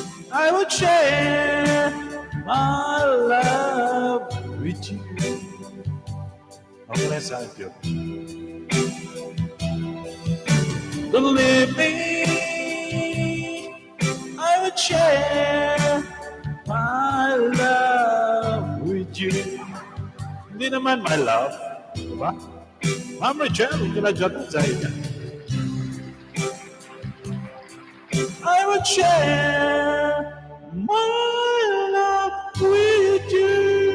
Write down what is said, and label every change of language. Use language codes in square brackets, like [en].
[en] I would share my love with you. [tl] Okay na sa Pio. [en] Believe me, I would share my love with you. [tl] Hindi naman [en] my love, [tl] diba? Ma'am Rachel, hindi na dyan sa inyo. [en] I would share my love with you.